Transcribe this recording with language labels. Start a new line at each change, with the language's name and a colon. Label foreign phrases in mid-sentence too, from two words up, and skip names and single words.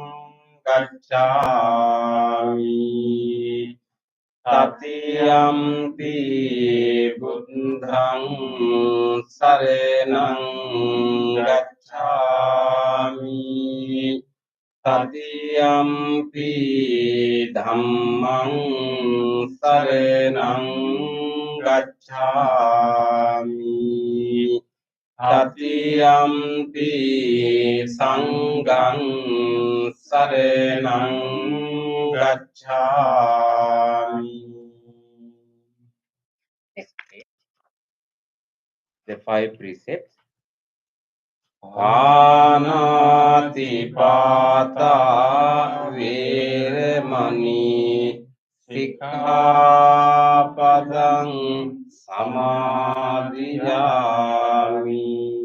Pali: gacchami, tatiyampi buddhang saranang gacchami, tatiyampi dhammang saranang gacchami, tatiyampi sanghang saranang gacchami.
English: Next page. The 5 precepts.
Pali: Panati pata veramani sikkhapadang samadhiyami.